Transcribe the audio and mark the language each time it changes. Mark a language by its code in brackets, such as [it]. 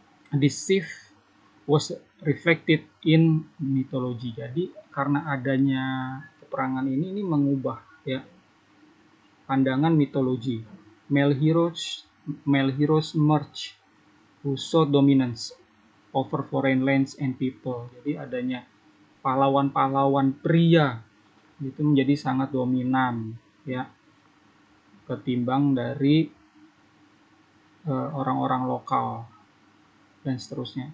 [en] This shift was reflected in mythology. [id] Jadi karena adanya peperangan ini mengubah ya pandangan mitologi. [en] Male heroes merge who sought dominance over foreign lands and people. [id] Jadi adanya pahlawan-pahlawan pria itu menjadi sangat dominan ya ketimbang dari orang-orang lokal dan seterusnya.